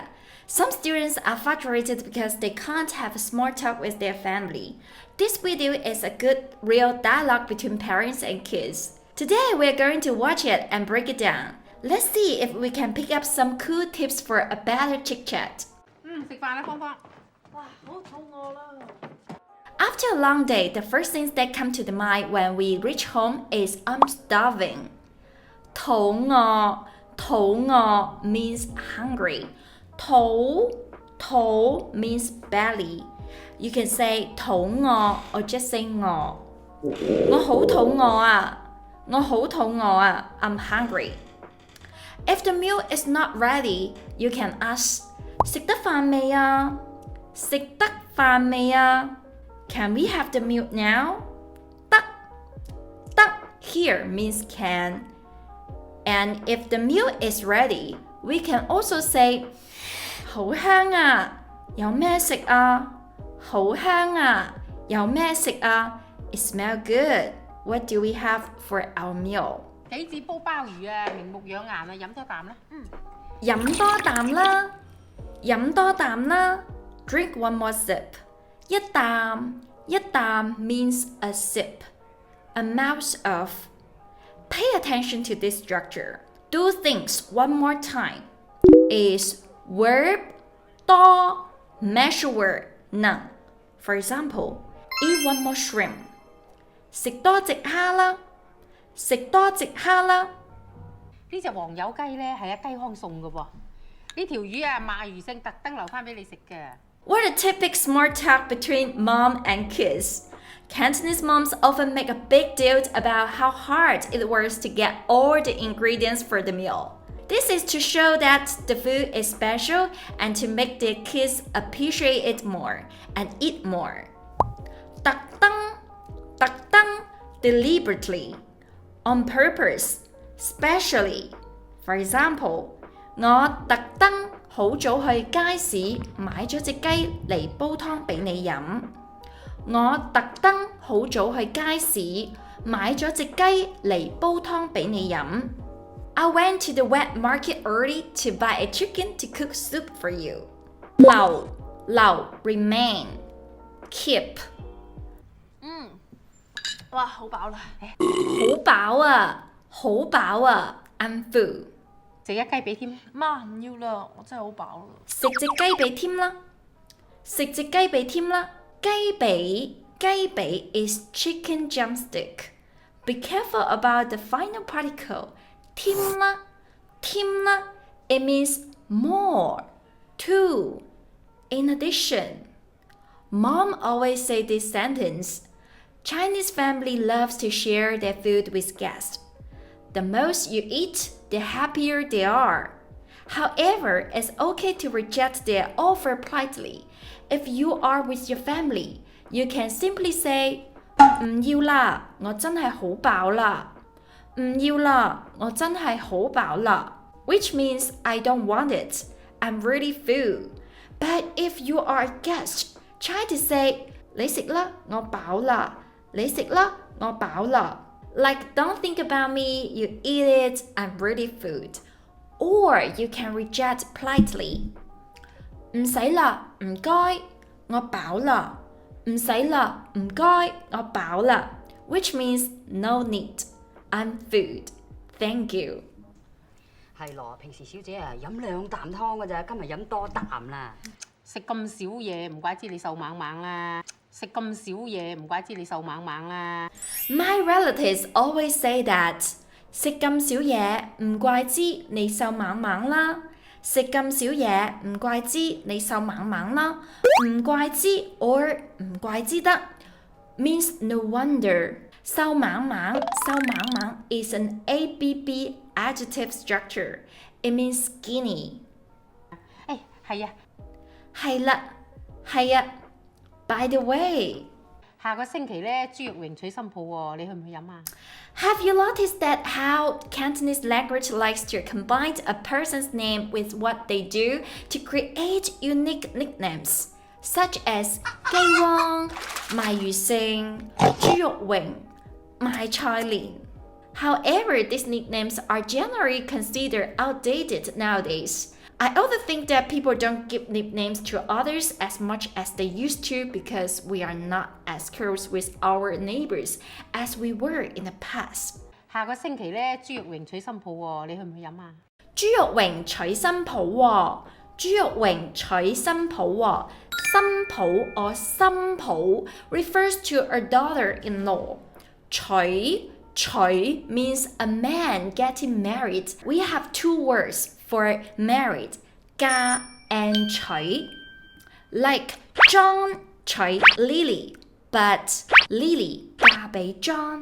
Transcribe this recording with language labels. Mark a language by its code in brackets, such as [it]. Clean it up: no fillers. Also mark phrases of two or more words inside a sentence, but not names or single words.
[en] Some students are frustrated because they can't have a small talk with their family. This video is a good, real dialogue between parents and kids. Today we're going to watch it and break it down. Let's see if we can pick up some cool tips for a better chit-chat. [yue] 食飯啦，芳芳。哇，好肚餓啦！ [en] After a long day, the first things that come to the mind when we reach home is I'm starving. 肚餓 means hungry. 肚 means belly. You can say 肚餓 or just say 餓。 [yue] 我好肚餓啊 [en] I'm hungry. If the meal is not ready, you can ask [yue] 食得飯未啊？ [en] Can we have the meal now? 得 here means can. And if the meal is ready, we can also say [yue] 好香啊，有咩食啊？好香啊，有咩食啊？ [en] It smells good. What do we have for our meal? [yue] 杞子煲鮑魚啊，明目養顏啊，飲多啖啦。飲多啖啦。 [en] Drink one more sip. [yue] 一啖 [en] means a sip, a mouth of. Pay attention to this structure. Do things one more time is verb 多 measure word 能. For example, eat one more shrimp. [yue] 食多隻蝦啦。呢隻黃油雞咧係阿雞康送嘅喎，呢條魚啊賣魚勝特登留翻俾你食嘅。 [en] What a typical smart talk between mom and kids. Cantonese moms often make a big deal about how hard it was to get all the ingredients for the meal. This is to show that the food is special and to make their kids appreciate it more and eat more. 特登 deliberately, on purpose, specially. For example, [yue] 我特登好早去街市買咗隻雞嚟煲湯俾你飲。我特登好早去街市買咗隻雞嚟煲湯俾你飲。 [en] I went to the wet market early to buy a chicken to cook soup for you. 留 remain, keep. [yue] 哇，好飽啦！好飽啊 [en] I'm full. [yue] 食一雞髀添。媽唔要啦，我真係好飽啦。食隻雞髀添啦。 [en] 雞髀 is chicken drumstick. Be careful about the final particle. 添啦 it means more, too, in addition. Mom always say this sentence. Chinese family loves to share their food with guests. The most you eat, the happier they are. However, it's okay to reject their offer politely. If you are with your family, you can simply say, [yue] 唔要啦，我真係好飽啦。 [en] Which means I don't want it. I'm really full. But if you are a guest, try to say, [yue] 你食啦，我飽啦。 [en] Like, don't think about me, you eat it, I'm really full. Or you can reject politely. [yue] 唔使啦，唔該，我飽啦。 [en] Which means no need. I'm full. Thank you. [yue] 係咯，平時小姐啊飲2啖湯㗎咋，今日飲多啖啦。食咁少嘢，唔怪之你瘦猛猛啦。 [en] My relatives always say that. [yue] 食咁少嘢，唔怪之你瘦猛猛啦。 [en] 唔怪之 or 唔怪之得 means no wonder. 瘦猛猛 is an ABB adjective structure. It means skinny. 係啊。By the way, [yue] 下個星期咧豬肉榮取新抱喎，你去唔去飲啊？ [en] Have you noticed that how Cantonese language likes to combine a person's name with what they do to create unique nicknames, such as 雞汪、賣魚勝、豬肉榮、賣菜蓮？ However, these nicknames are generally considered outdated nowadays. I also think that people don't give nicknames to others as much as they used to because we are not as close with our neighbors as we were in the past. [yue] 下個星期咧，豬肉榮娶新抱喎，你去唔去飲啊？豬肉榮娶新抱喎，豬肉榮娶新抱喎。 [en] 新抱 or 新抱 refers to a daughter-in-law. 娶 means a man getting married. We have two words for married, 嫁 and 娶. Like John 娶 Lily, but Lily [yue] 嫁俾 [en] John.